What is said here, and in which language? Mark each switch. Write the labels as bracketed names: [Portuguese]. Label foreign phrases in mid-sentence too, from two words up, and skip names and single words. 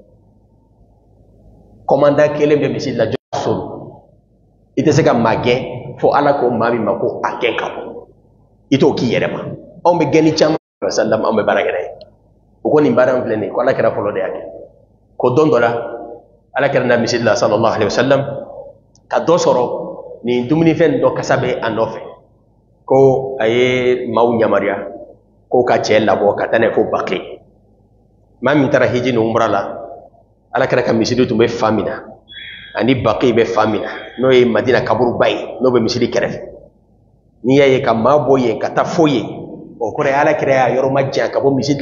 [Bambara] kɔmanda kelen bɛ misiri la jɔn so i tɛ se ka maa gɛn fo ala ko maa min ma ko a gɛn ka bɔ i t'o k'i yɛrɛ ma anw bɛ gɛnni caman sallam anw bɛ baara kɛ n'a ye o ko nin baara in filɛ nin ye ko ala kɛra fɔlɔ de y'a kɛ ko don dɔ la ala kɛra na misiri la [Arabic] صلى الله عليه وسلم [Bambara] ka dɔ sɔrɔ nin dumunifɛn dɔ kasa bɛ a nɔfɛ ko a ye maaw yamaruya ko ka cɛ labɔ ka taa n'a ye fo Baki maa min taara hiji ni umra la ala kɛra ka misiri tun bɛ fa min na ani Baki bɛ fa min na n'o ye Madina kaburuba ye n'o bɛ misiri kɛrɛfɛ n'i y'a ye ka maa bɔ yen ka taa fo yen o kɔrɔ ye ala kɛra y'a yɔrɔ ma jan ka bɔ misiri la